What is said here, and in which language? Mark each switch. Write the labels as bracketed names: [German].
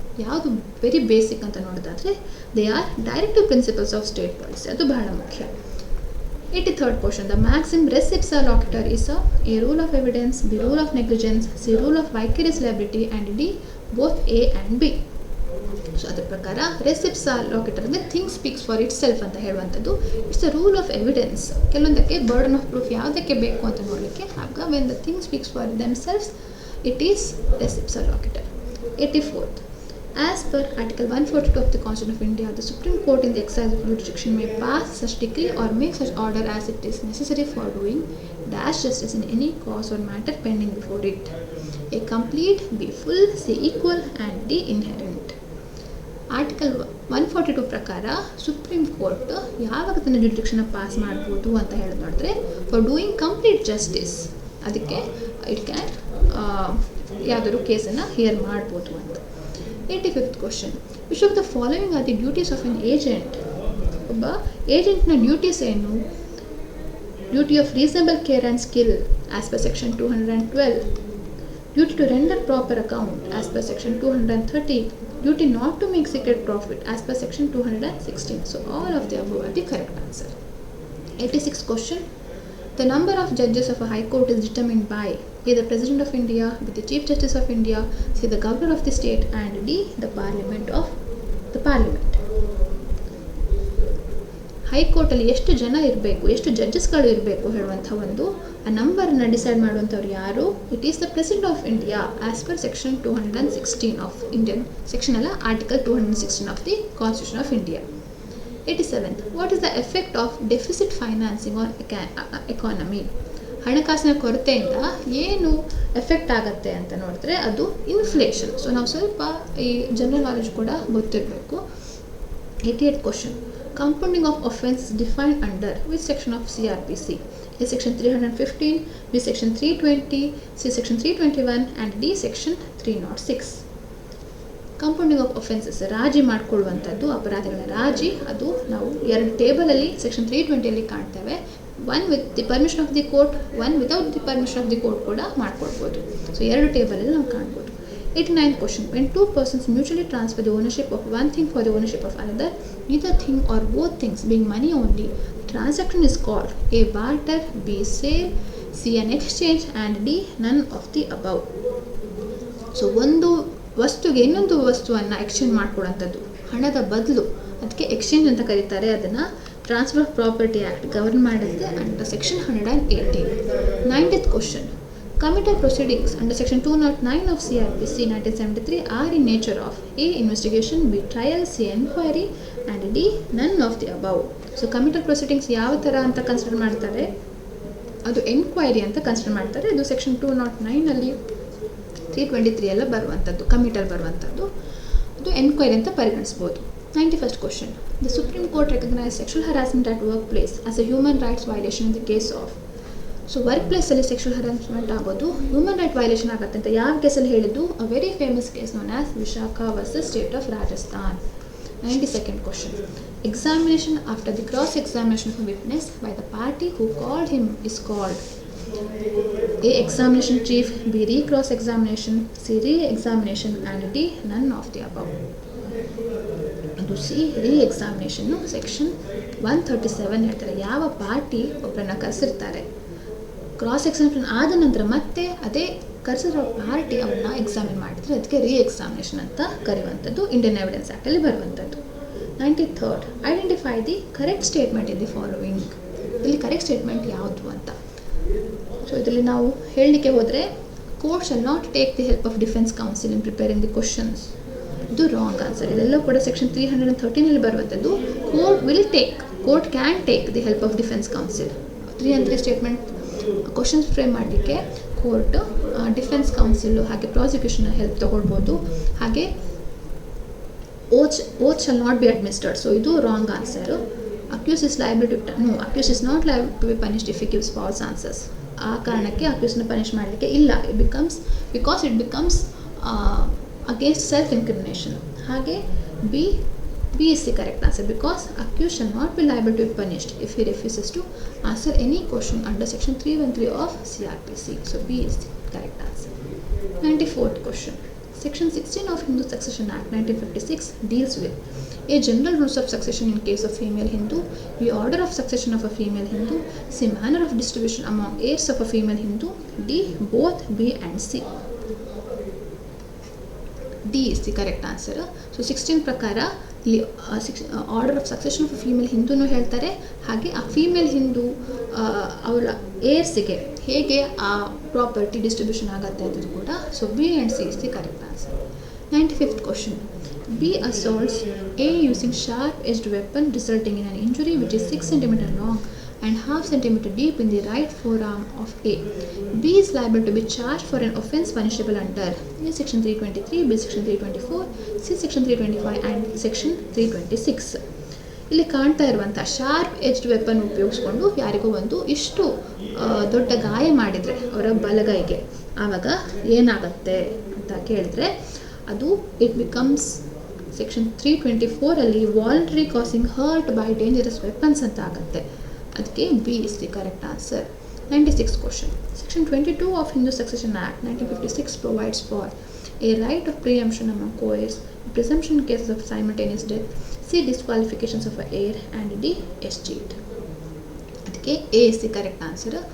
[Kannada] ಯಾವುದು [English] very basic [Kannada] ಅಂತ ನೋಡೋದಾದರೆ [English] they are directive principles of state policy, [Kannada] ಅದು ಬಹಳ ಮುಖ್ಯ. [English] 83rd question. The maxim res ipsa loquitur is a rule of evidence, B rule of negligence, C rule of vicarious liability and D both A and B. [Kannada] So ಅದರ ಪ್ರಕಾರ res ipsa loquitur ಅಂದರೆ [English] thing speaks for itself [Kannada] ಅಂತ ಹೇಳುವಂಥದ್ದು. [English] It's a rule of evidence. [Kannada] ಕೆಲವೊಂದಕ್ಕೆ [English] burden of proof [Kannada] ಯಾವುದಕ್ಕೆ ಬೇಕು ಅಂತ ನೋಡಲಿಕ್ಕೆ, ಆಗ [English] When the thing speaks for themselves it is res ipsa loquitur. 84th. As per Article 142 of the Constitution of India, the Supreme Court in the exercise of jurisdiction may pass such decree or make such order as it is necessary for doing dash justice in any cause or matter pending before it. A complete, B full, C equal and D inherent. [Kannada] Article 142 ಪ್ರಕಾರ supreme court ಯಾವಾಗ ತನ್ನ ಜುರಿಡಿಕ್ಷನ್ನ pass ಮಾಡ್ಬೋದು ಅಂತ ಹೇಳಿ ನೋಡಿದ್ರೆ, [English] for doing complete justice, [Kannada] ಅದಕ್ಕೆ [English] it can [Kannada] ಯಾವುದಾದ್ರು ಕೇಸನ್ನು ಹಿಯರ್ ಮಾಡ್ಬೋದು ಅಂತ. [English] 85th question. Which of the following are the duties of an agent? [Kannada] ಒಬ್ಬ ಏಜೆಂಟ್ನ ಡ್ಯೂಟೀಸ್ ಏನು? [English] Duty of reasonable care and skill as per section 212, duty to render proper account as per section 230, duty not to make secret profit as per section 216. So all of the above are the correct answer. 86th question. The number of judges of a high court is determined by A the President of India, B the Chief Justice of India, C the Governor of the state and D the Parliament of the Parliament. [Kannada] ಹೈಕೋರ್ಟಲ್ಲಿ ಎಷ್ಟು ಜನ ಇರಬೇಕು, ಎಷ್ಟು ಜಡ್ಜಸ್ಗಳು ಇರಬೇಕು ಹೇಳುವಂಥ ಒಂದು ಆ ನಂಬರನ್ನು decide ಮಾಡುವಂಥವ್ರು ಯಾರು? [English] it is the president of India as per section 216 of Indian section [Kannada] ಅಲ್ಲ, [English] Article 216 of the constitution of India. 87th. What is the effect of deficit financing on economy? [Kannada] ಹಣಕಾಸಿನ ಕೊರತೆಯಿಂದ ಏನು ಎಫೆಕ್ಟ್ ಆಗುತ್ತೆ ಅಂತ ನೋಡಿದ್ರೆ ಅದು ಇನ್ಫ್ಲೇಷನ್. ಸೊ ನಾವು ಸ್ವಲ್ಪ ಈ ಜನರಲ್ ನಾಲೆಜ್ ಕೂಡ ಗೊತ್ತಿರಬೇಕು. [English] 88th question. Compounding of offence is defined under which section of CRPC? A section 315, B section 320, C section 321 and D section 306. [Kannada] Compounding of offences, ರಾಜಿ ಮಾಡಿಕೊಳ್ಳುವಂಥದ್ದು, ಅಪರಾಧಗಳ ರಾಜಿ, ಅದು ನಾವು ಎರಡು ಟೇಬಲಲ್ಲಿ ಸೆಕ್ಷನ್ 320 ಕಾಣ್ತೇವೆ. [English] one with the permission of the court, one without the permission of the court [Kannada] ಕೂಡ ಮಾಡ್ಕೊಳ್ಬೋದು. So ಎರಡು ಟೇಬಲಲ್ಲಿ ನಾವು ಕಾಣ್ಬೋದು. [English] 89th question. When two persons mutually transfer the ownership of one thing for the ownership of another, either thing or both things being money only, the transaction is called A barter, B sale, C an exchange and D none of the above. [Kannada] So ಒಂದು ವಸ್ತುಗೆ ಇನ್ನೊಂದು ವಸ್ತುವನ್ನು exchange ಮಾಡ್ಕೊಡೋಂಥದ್ದು, ಹಣದ ಬದಲು, ಅದಕ್ಕೆ exchange ಅಂತ ಕರೀತಾರೆ. ಅದನ್ನು transfer of property act govern ಮಾಡುತ್ತೆ under section 118. [English] 90th question. Committal proceedings under section 209 of CRPC 1973 are in nature of A investigation, B trial, C enquiry and D none of the above. [Kannada] So ಕಮಿಟಲ್ proceedings ಯಾವ ಥರ ಅಂತ consider ಮಾಡ್ತಾರೆ? ಅದು enquiry ಅಂತ consider ಮಾಡ್ತಾರೆ. ಅದು section 209 323 ಎಲ್ಲ ಬರುವಂಥದ್ದು, ಕಮಿಟಲ್ ಬರುವಂಥದ್ದು, ಅದು ಎನ್ಕ್ವೈರಿ ಅಂತ ಪರಿಗಣಿಸ್ಬೋದು. [English] 91st question. The Supreme Court recognized sexual harassment at workplace as a human rights violation in the case of. [Kannada] So work ಪ್ಲೇಸಲ್ಲಿ ಸೆಕ್ಷುವಲ್ ಹರಾಸ್ಮೆಂಟ್ ಆಗೋದು ಹ್ಯೂಮನ್ ರೈಟ್ ವೈಲೇಷನ್ ಆಗುತ್ತೆ ಅಂತ ಯಾವ ಕೇಸಲ್ಲಿ ಹೇಳಿದ್ದು? [English] A very famous case known as Vishakha versus state of Rajasthan. 92nd question. Examination after the cross examination of a witness by the party who called him is called A examination chief, B re-cross examination, C re-examination and D none of the above. [Kannada] ಅದು C re-examination section 137 ಹೇಳ್ತಾರೆ. ಯಾವ party ಒಬ್ಬರನ್ನ ಕರೆಸಿರ್ತಾರೆ, cross examination ಆದ ನಂತರ ಮತ್ತೆ ಅದೇ ಕರೆಸಿರೋ party ಅವ್ರನ್ನ examine ಮಾಡಿದರೆ ಅದಕ್ಕೆ ರೀ-ಎಕ್ಸಾಮಿನೇಷನ್ ಅಂತ ಕರೆಯುವಂಥದ್ದು, ಇಂಡಿಯನ್ ಎವಿಡೆನ್ಸ್ ಆ್ಯಕ್ಟಲ್ಲಿ ಬರುವಂಥದ್ದು. 93rd. [English] Identify the correct statement in the following. [Kannada] ಇಲ್ಲಿ ಕರೆಕ್ಟ್ ಸ್ಟೇಟ್ಮೆಂಟ್ ಯಾವುದು ಅಂತ. ಸೊ ಇದರಲ್ಲಿ ನಾವು ಹೇಳಲಿಕ್ಕೆ ಹೋದರೆ, [English] Court shall not take the help of defence counsel in preparing the questions. ಇದು wrong answer. [Kannada] ಇದೆಲ್ಲ ಕೂಡ ಸೆಕ್ಷನ್ 313 ಬರುವಂಥದ್ದು. [English] Court can take the help of defence counsel. [Kannada] 303 statement questions frame ಮಾಡಲಿಕ್ಕೆ ಕೋರ್ಟ್ ಡಿಫೆನ್ಸ್ ಕೌನ್ಸಿಲು ಹಾಗೆ ಪ್ರಾಸಿಕ್ಯೂಷನ್ ಹೆಲ್ಪ್ ತೊಗೊಳ್ಬೋದು. [English] ಹಾಗೆ oath shall not be administered. [Kannada] So ಇದು wrong answer. [English] Accused is liable to accused is not liable to be punished if he gives false answers. [Kannada] ಆ ಕಾರಣಕ್ಕೆ ಅಕ್ಯೂಸ್ನ punish ಮಾಡಲಿಕ್ಕೆ ಇಲ್ಲ. [English] Because it becomes against self incrimination. ಹಾಗೆ B is the correct answer because accused shall not be liable to be punished if he refuses to answer any question under section 313 of CRPC. So B is the correct answer. 94th question. Section 16 of Hindu Succession Act 1956 deals with A. General rules of succession in case of female Hindu, B. Order of succession of a female Hindu, C. Manner of distribution among heirs of a female Hindu, D. Both B and C. D is the correct answer. So 16 ಪ್ರಕಾರ ಇಲ್ಲಿ order of succession of female ಹಿಂದೂನು ಹೇಳ್ತಾರೆ, ಹಾಗೆ ಆ female Hindu ಅವರ ಏರ್ಸಿಗೆ ಹೇಗೆ ಆ ಪ್ರಾಪರ್ಟಿ ಡಿಸ್ಟ್ರಿಬ್ಯೂಷನ್ ಆಗುತ್ತೆ ಅನ್ನೋದು ಕೂಡ. So B and C is the correct answer. 95th question. B assaults A using sharp-edged weapon resulting in an injury which is 6 cm long and half centimeter deep in the right forearm of A. B is liable to be charged for an offence punishable under A. Section 323, B. Section 324, C. Section 325 and Section 326. ಇಲ್ಲಿ ಕಾಣ್ತಾ ಇರುವಂಥ sharp edged weapon ಉಪಯೋಗಿಸ್ಕೊಂಡು ಯಾರಿಗೂ ಒಂದು ಇಷ್ಟು ದೊಡ್ಡ ಗಾಯ ಮಾಡಿದರೆ ಅವರ ಬಲಗೈಗೆ, ಆವಾಗ ಏನಾಗುತ್ತೆ ಅಂತ ಕೇಳಿದ್ರೆ ಅದು it becomes section 324 voluntary causing hurt by dangerous weapons ಅಂತ ಆಗುತ್ತೆ. ಅದಕ್ಕೆ B is the correct answer. 96th question. Section 22 of Hindu Succession Act 1956 provides for a right of preemption among co-heirs, a presumption in cases of simultaneous death, C. disqualifications of an heir, and D. escheat. [Kannada] ಅದಕ್ಕೆ [English] A is the correct answer.